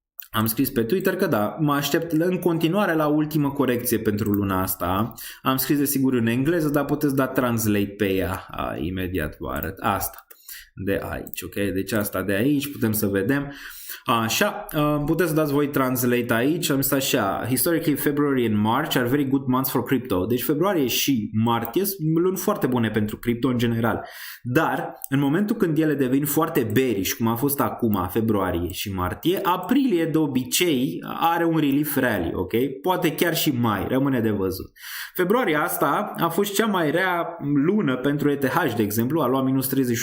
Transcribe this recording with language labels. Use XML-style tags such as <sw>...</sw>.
<ro>Am scris pe Twitter că da, mă aștept în continuare la ultimă corecție pentru luna asta. Am scris desigur în engleză, dar puteți da translate pe ea. Imediat vă arăt asta de aici, ok? Deci asta de aici, putem să vedem. Așa, puteți să dați voi translate aici. Am zis așa:</ro> <en>historically February and March are very good months for crypto.</en> <ro>Deci februarie și martie sunt luni foarte bune pentru cripto în general. Dar în momentul când ele devin foarte bearish, cum a fost acum februarie și martie, aprilie de obicei are un relief rally, ok? Poate chiar și mai, rămâne de văzut. Februarie asta a fost cea mai rea lună pentru ETH, de exemplu, a luat minus 31,97.</ro>